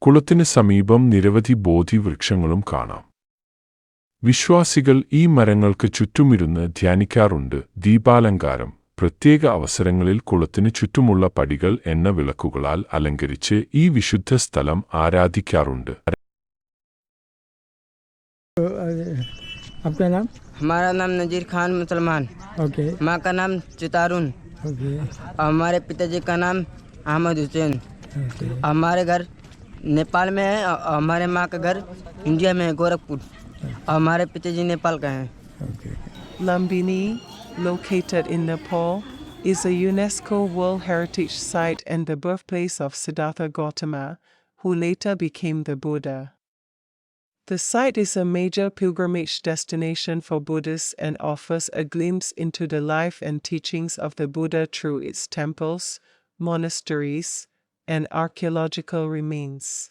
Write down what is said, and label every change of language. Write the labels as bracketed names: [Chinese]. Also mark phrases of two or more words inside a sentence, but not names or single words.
[Malayalam] കുളത്തിന് സമീപം നിരവധി ബോധി വൃക്ഷങ്ങളും കാണാം. വിശ്വാസികൾ ഈ മരങ്ങൾക്ക് ചുറ്റുമിരുന്ന് ധ്യാനിക്കാറുണ്ട്. ദീപാലങ്കാരം പ്രത്യേക അവസരങ്ങളിൽ കുളത്തിന് ചുറ്റുമുള്ള പടികൾ എണ്ണ വിളക്കുകളാൽ അലങ്കരിച്ച് ഈ വിശുദ്ധ സ്ഥലം ആരാധിക്കാറുണ്ട്. [Hindi] आपका नाम? हमारा नाम नजीर खान मुसलमान। ओके माँ का नाम चितारून ओके और हमारे पिताजी का नाम अहमद हुसैन। ओके हमारे घर नेपाल में है और हमारे माँ का घर इंडिया में है, गोरखपुर। और हमारे पिताजी नेपाल का हैं। ओके [English] Lumbini, located in Nepal, is a UNESCO World Heritage Site and the birthplace of Siddhartha Gautama, who later became the Buddha. The site is a major pilgrimage destination for Buddhists and offers a glimpse into the life and teachings of the Buddha through its temples, monasteries, and archaeological remains.